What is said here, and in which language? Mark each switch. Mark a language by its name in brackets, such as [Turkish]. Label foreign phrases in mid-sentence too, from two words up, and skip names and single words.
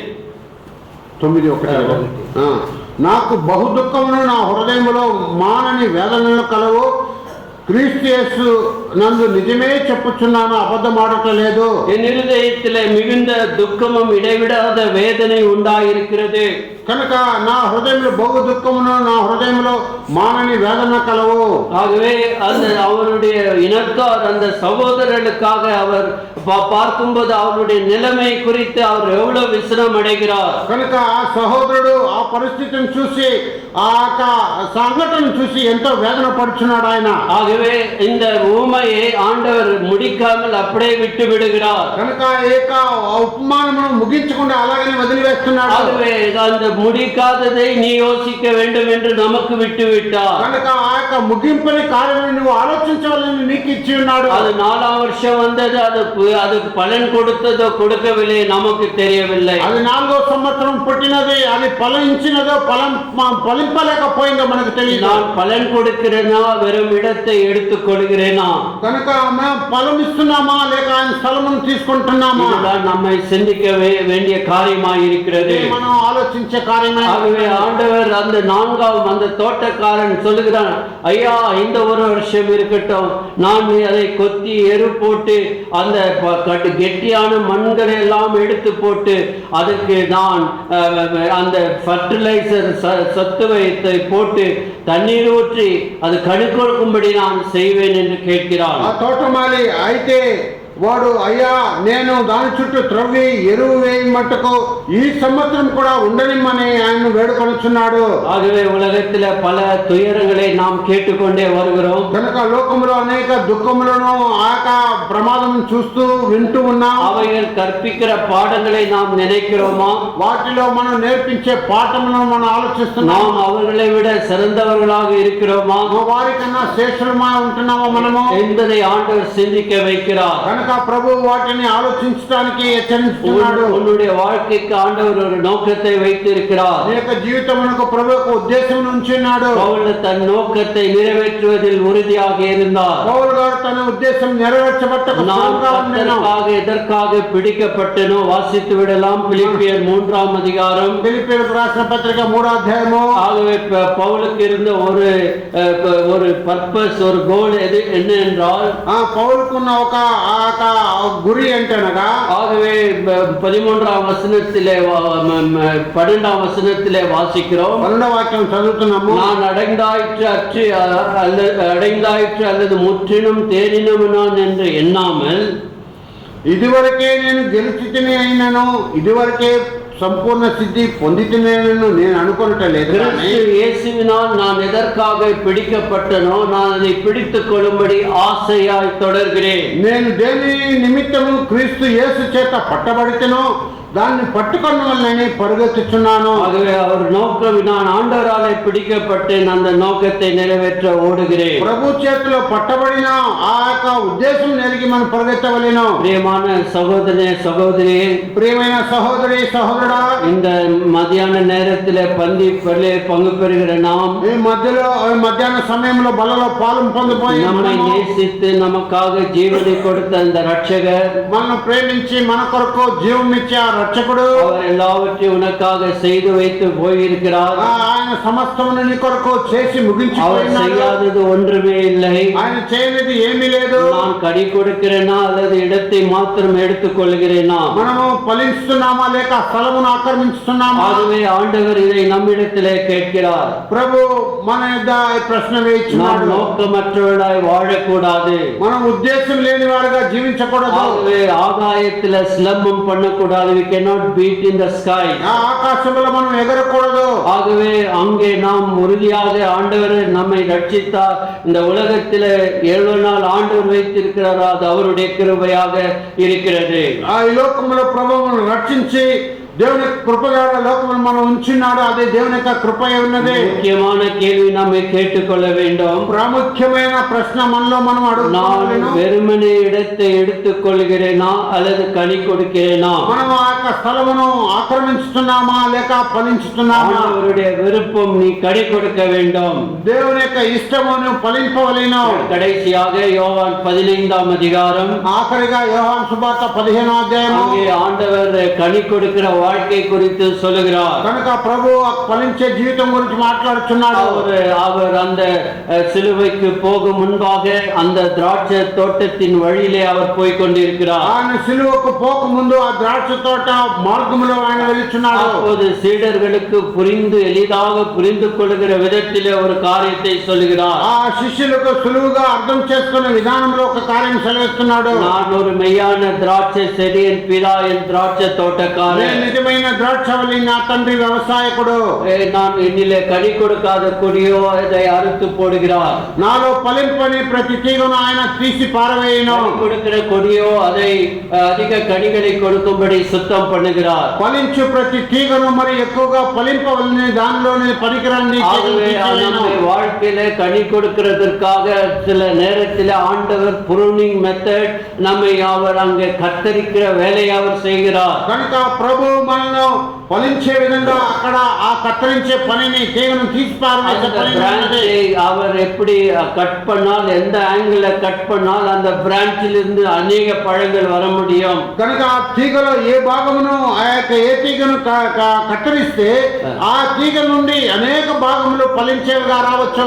[Telugu] 9:1 నాకు బహు దుఃఖమును నా హృదయములో మానని వేదనలు కలవు. క్రీస్తు యేసు నందు నిజమే చెప్పుచున్నాను, అబద్ధమాడటలేదు. [Tamil] என் இருதயத்திலே மிகுந்த துக்கமும் இடைவிடாத வேதனை உண்டாயிருக்கிறது. [Telugu] కనుక నా హృదయంలో బహు దుఃఖమును, నా హృదయంలో మానని వేదన కలవు. [Tamil] ஆகவே அந்த அவருடைய இனத்தார் அந்த சகோதரர்களுக்காக அவர் பார்க்கும்போது அவருடைய நிலைமை குறித்து அவர் எவ்வளவு விசனம் அடைகிறார். [Telugu] కనుక ఆ సహోదరుడు ఆ పరిస్థితిని చూసి, ఆ సంఘటన చూసి ఎంతో వేదన పడుచున్నాడు ఆయన. [Tamil] ஆகவே இந்த ஊமையை ஆண்டவர் முடிக்காமல் அப்படியே விட்டு விடுகிறார். [Telugu] కనుక ఏక ఉపమానమును ముగించకుండా అలాగనే వదిలివేస్తున్నాడు. [Tamil] ஆகவே அந்த முடிக்காததை நீ யோசிக்க வேண்டும் என்று நமக்கு விட்டு விட்டார். [Telugu] కనుక ఆ యొక్క ముగింపుని కార్యమును నువ్వు ఆలోచించవాలని నీకు ఇచ్చి ఉన్నాడు. [Tamil] அது 4ஆம் வருஷம் வந்தது, அதுக்கு பலன் கொடுத்ததோ கொடுக்கவில்லை நமக்கு தெரியவில்லை. [Telugu] అది 4వ సంవత్సరం పుట్టినది, అది ఫలించినదో ఫలింపలేకపోయిందో మనకు తెలియదు. [Tamil] நான் பலன் கொடுக்கிறேனா வெறும் இடத்தை எடுத்துக் கொள்கிறேனா? [Telugu] కనుక మనం ఫలం ఇస్తున్నామా లేక ఆయన స్థలమును తీసుకుంటున్నామా? [Tamil] இதுதான் நம்மை சிந்திக்க வேண்டிய காரியமாய் இருக்கிறது. [Telugu] మనం ఆలోచించే కార్యమే. [Tamil] ஆகவே ஆண்டவர் அந்த 4ஆம் அந்த தோட்டக்காரன் சொல்லுகிறான், ஐயா இந்த ஒரு வருஷம் இருக்கட்டும், நான் அதை கொத்தி எரு போட்டு அந்த கெட்டியான மண்களை எல்லாம் எடுத்து போட்டு அதற்கு நான் அந்த ஃபர்டிலைசர் சத்துவத்தை போட்டு தண்ணீர் ஊற்றி அது கனி கொடுக்கும்படி நான் செய்வேன் என்று கேட்கிறான். [Telugu] ఆ తోటమాలి అయితే వాడు, అయ్యా నేను దాని చుట్టూ త్రవ్వి ఎరువు వేయి మట్టుకు ఈ సంవత్సరం కూడా ఉండనిమ్మని ఆయన వేడుకొనుచున్నాడు. [Tamil] ஆகவே உலகத்தில் பல துயரங்களை நாம் கேட்டுக்கொண்டே வருகிறோம். [Telugu] కనుక లోకములో అనేక దుఃఖములను ఆక ప్రమాదం చూస్తూ వింటూ ఉన్నాం. [Tamil] அவைகள் கற்பிக்கிற பாடங்களை நாம் நினைக்கிறோமா? [Telugu] వాటిలో మనం నేర్పించే పాఠములను మనం ఆలోచిస్తున్నాం. [Tamil] நாம் அவர்களை விட சிறந்தவர்களாக இருக்கிறோமா? [Telugu] వారికన్నా శ్రేష్ఠులమా ఉంటున్నామా మనము [Tamil] என்பதை ஆண்டவர் சிந்திக்க வைக்கிறார். [Telugu] కనుక ప్రభు వాటిని ఆలోచించడానికి హెచ్చరిస్తున్నాడు. [Tamil] உன்னுடைய வாழ்க்கைக்கு ஆண்டவர் ஒரு நோக்கத்தை வைத்திருக்கிறார். [Telugu] నీ యొక్క జీవితమునకు ప్రభు ఒక ఉద్దేశం ఉంచున్నాడు. [Tamil] பவுல் தன் நோக்கத்தை நிறைவேற்றுவதில் உறுதியாக இருந்தார். [Telugu] పౌలు గారు తన ఉద్దేశం నెరవేర్చబట్టకు [Tamil] எதற்காக பிடிக்கப்பட்டனோ வாசித்து விடலாம். பிலிப்பியர் 3ஆம் அதிகாரம். [Telugu] பிலிப்பியருக்கு రాసిన పత్రిక 3వ అధ్యాయము. [Tamil] ஆகவே பவுலுக்கு இருந்த ஒரு பர்பஸ், ஒரு கோல் என்ன என்றால், [Telugu] పౌలుకున్న ఒక గురి ఏంటనగా, [Tamil] ஆகவே 13ஆம் வசனத்திலே 12ஆம் வசனத்திலே வாசிக்கிறோம். [Telugu] 12వ వాక్యం చదువుతున్నాము. [Tamil] நான் அடைந்தாயிற்று அல்லது முற்றிலும் தேறினவன் நான் என்று எண்ணாமல், [Telugu] ఇదివరకే నేను గెలిచితిని అయినను, ఇదివరకే సంపూర్ణ సిద్ధి పొందితినేనను నేను అనుకొనటలేదు. [Tamil] இயேசுவினால் நான் எதற்காக பிடிக்கப்பட்டனோ நான் அதை பிடித்துக் கொள்ளும்படி ஆசையாய் தொடர்கிறேன். [Telugu] నేను దేని నిమిత్తము క్రీస్తు యేసు చేత పట్టబడితేనో దాన్ని పట్టుకొనవలెనని పరుగెత్తుచున్నాను. [Tamil] ஆகவே அவர் நோக்கம், நான் ஆண்டவராலே பிடிக்கப்பட்டேன், அந்த நோக்கத்தை நிறைவேற்ற ஓடுகிறேன். [Telugu] ప్రభు చేతిలో పట్టబడిన ఆ యొక్క ఉద్దేశం నెరిగి మనం పరుగెత్తవలెను. [Tamil] பிரியமான சகோதரி, [Telugu] ప్రియమైన సహోదరి సహోదరుడా, [Tamil] இந்த மத்தியான நேரத்திலே பங்கு பெறுகிற நாம், [Telugu] ఈ మధ్యాహ్న సమయంలో బలలో పాలు పొందిపోయి [Tamil] நம்மை நேசித்து நமக்காக ஜீவனை கொடுத்த அந்த ரட்சகர், [Telugu] మనల్ని ప్రేమించి మన కొరకు జీవం ఇచ్చే రక్షకుడు, [Tamil] அவர் எல்லாவற்றையும் உனக்காக செய்து வைத்து போயிருக்கிறார். [Telugu] ఆయన సమస్తమును నీ కొరకు చేసి ముగించిపోయినాడు. [Tamil] அவர் செய்யாதது ஒன்றுமே இல்லை. [Telugu] ఆయన చేయనిది ఏమీ లేదు. [Tamil] நான் கனி கொடுக்கிறேனா அல்லது இடத்தை மாத்திரம் எடுத்துக் கொள்கிறேனா? [Telugu] మనము ఫలిస్తున్నామా లేక స్థలమును ఆక్రమిస్తున్నామా? [Tamil] ஆகவே ஆண்டவர் இதை நம்மிடத்திலே கேட்கிறார். [Telugu] ప్రభు మన యొద్ద ప్రశ్న వేయించున్నాడు. [Tamil] நோக்கமற்றவர்களாய் வாழக்கூடாது, [Telugu] మనం ఉద్దేశం లేని వారుగా జీవించకూడదు. [Tamil] ஆகவே ஆகாயத்தில் சிலம்பம் பண்ணக்கூடாது. [English] We cannot beat in the sky. [Telugu] ఆకాశంలో మనం ఎగరకూడదు. [Tamil] ஆகவே அங்கே நாம் உறுதியாக ஆண்டவர் நம்மை ரட்சித்தார். இந்த உலகத்தில் 7 நாள் ஆண்டவர் வைத்திருக்கிறார், அது அவருடைய கிருபையாக இருக்கிறது. [Telugu] ఈ లోకములో ప్రభువును రక్షించి దేవుని కృపగా లోకమును మనం ఉంచున్నాడు. అదే దేవుని యొక్క కృపయ ఉన్నది. [Tamil] முக்கியமான கேள்வி நாம் கேட்டுக்கொள்ள வேண்டும். [Telugu] ప్రాముఖ్యమైన ప్రశ్న మనలో మనం [Tamil] நான் வெறுமனே இடத்தை எடுத்துக் கொள்கிறேனா அல்லது கனி கொடுக்கிறேனா? [Telugu] మనం ఆ యొక్క స్థలమును ఆక్రమించుతున్నామా లేక ఫలించుతున్నామా? [Tamil] அவருடைய விருப்பம் நீ கனி கொடுக்க வேண்டும். [Telugu] దేవుని యొక్క ఇష్టమును ఫలింపవలెను. [Tamil] கடைசியாக யோவான் 15ஆம் அதிகாரம். [Telugu] ఆఖరిగా యోహాను సువార్త 15వ అధ్యాయం. [Tamil] அங்கே ஆண்டவர் கனி கொடுக்கிற வாழ்க்கை குறித்து சொல்லுகிறார். [Telugu] కనుక ప్రభు ఆ ఫలించే జీవితం గురించి మాట్లాడుచున్నాడు. [Tamil] அவர் அந்த சிலுவைக்கு போகும் முன்பாக அந்த திராட்சை தோட்டத்தின் வழியிலே அவர் போய் கொண்டிருக்கிறார். [Telugu] ఆయన సిలువకు పోక ముందు ఆ ద్రాక్ష తోట మార్గములో ఆయన వెళ్తున్నాడు. [Tamil] அப்போது சீடர்களுக்கு எளிதாக புரிந்து கொள்கிற விதத்திலே ஒரு காரியத்தை சொல்லுகிறார். [Telugu] ఆ శిష్యులకు సులువుగా అర్థం చేసుకునే విధానంలో ఒక కార్యం సెలవిస్తున్నాడు. [Tamil] நான் ஒரு மெய்யான திராட்சை செடி, என் பிதா என் திராட்சை தோட்டக்காரன். [Telugu] నిజమైన ద్రాక్షవల్లి నా తండ్రి వ్యవసాయకుడు. [Tamil] நான் என்னிலே கனி கொடுக்காத கொடியோ அதை அறுத்து போடுகிறார். [Telugu] నాలో ఫలింపని ప్రతి తీగను ఆయన తీసి పారవేయును. [Tamil] கொடுக்கிற கொடியோ அதை அதிக கனிகளை கொடுக்கும்படி சுத்தம் பண்ணுகிறார். [Telugu] ఫలించు ప్రతి తీగను మరి ఎక్కువగా ఫలింపవలని దానిలోనే పరికరాన్ని [Tamil] வாழ்க்கையில கனி கொடுக்கிறதற்காக சில நேரத்தில் ஆண்டவர் [English] pruning method [Tamil] நம்மை அவர் அங்கே கத்தரிக்கிற வேலையை அவர் செய்கிறார். [Telugu] కనుక ప్రభు మనను ఫలించే విధంగా అక్కడ ఆ కత్తిరించే పనిని తీగను తీసి పారవేసే పని [Tamil] அவர் எப்படி கட் பண்ணால், எந்த [English] angle cut [Tamil] பண்ணால் அந்த பிரான்ச்சில் இருந்து அநேக பழங்கள் வர முடியும். [Telugu] కనుక ఆ తీగలో ఏ భాగమును ఆ యొక్క ఏ తీగను కత్తిరిస్తే ఆ తీగ నుండి అనేక భాగములు ఫలించేవిగా రావచ్చు.